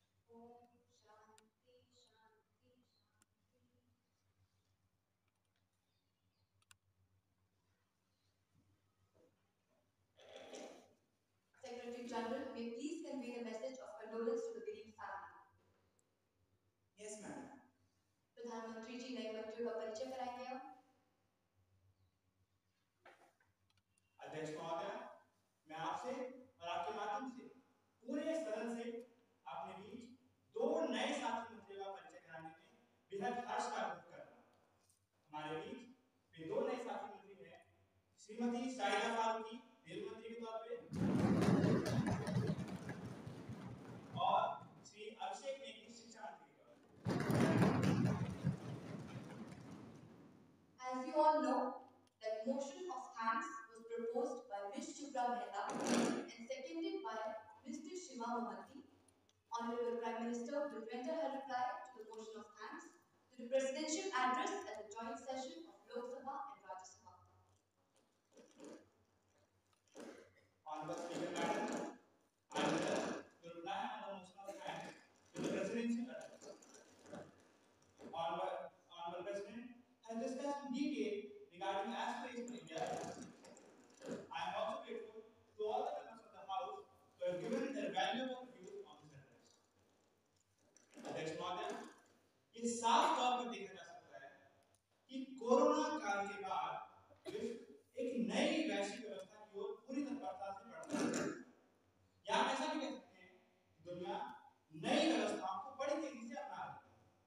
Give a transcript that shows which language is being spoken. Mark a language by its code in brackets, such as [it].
[sa] Om Shanti Shanti Shanti. [en] Secretary General, may please convey the message of condolence to the bereaved family. Yes, madam. [hi] प्रधानमंत्री जी नए मंत्रियों का परिचय कराएंगे आप? अध्यक्ष महोदय, मैं आपसे और आपके माध्यम से पूरे सदन से अपने बीच 2 नए साथी मंत्रियों का परिचय कराने में बेहद हर्ष का अनुभव कर रहा हूँ। हमारे बीच वे 2 नए साथी मंत्री हैं, श्रीमती शाहिदा फारूकी रेल मंत्री के तौर पे और श्री अभिषेक नेगी शिक्षा मंत्री के तौर पे। [en] As you all know, that motion of thanks was proposed by Ms. Shubhra Mehta and seconded by Mr. Shiva Mohanty. Honorable Prime Minister will render her reply to the motion of thanks to the presidential address at the joint session of Lok Sabha and Rajya Sabha. Honorable Speaker Madam, I will reply on the motion of thanks to the presidential address. Honorable President has discussed in detail regarding aspirational India. I am also grateful to all the members of the House who have given their valuable views on this address. [hi] अध्यक्ष महोदय, ये साफ तौर पर देखा जा सकता है कि कोरोना काल के बाद विश्व एक नई वैश्विक व्यवस्था की ओर पूरी तत्परता से बढ़ रहा है। या हम ऐसा भी कह सकते हैं कि दुनिया नई व्यवस्थाओं को बड़ी तेजी से अपना रही है।